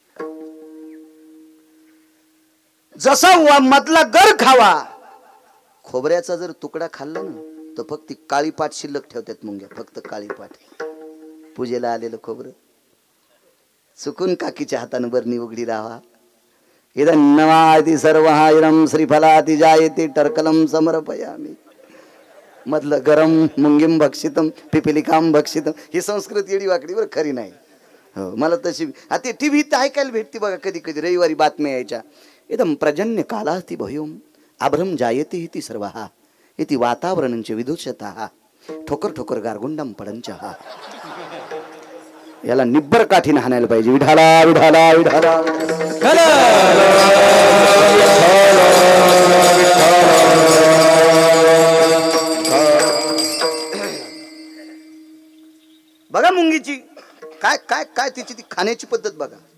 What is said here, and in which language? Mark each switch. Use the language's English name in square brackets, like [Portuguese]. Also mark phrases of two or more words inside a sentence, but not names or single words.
[Marathi] जसा मधला गर खावा. खोबऱ्याचा जर तुकडा खाल्ला ना तर फक्त काळी पाट शिल्लक ठेवतात मुंग्या. फक्त काळी पाट. पूजेला आलेलं खोबरं चुकून काकीच्या हातानं बरणी उघडी राहा. [Sanskrit] इदन्नवाति सर्वहायरम श्रीफलाति जायते टर्कलम समर्पयामि. मधलं गरम मुंगीम भक्षितम पिपिलिकाम भक्षितम. [Marathi] ही संस्कृत येडी वाकडी बरं, खरी नाही. हो, मला तशी ते टीव्हीत ऐकायला भेटते बघा कधी कधी. रविवारी बातम्या यायच्या. [Sanskrit] इदम प्रजन्य कालास्ति भयोम आभ्रम जायते इति सर्वहा इति वातावरणंच विदुषतः ठोकर ठोकर गारगुंडम पडंचहा. [Marathi] याला निब्बर काठीने हाणायला पाहिजे. विढाला विढाला विढाला. बघा मुंगीची काय काय काय तिची ती खाण्याची पद्धत बघा.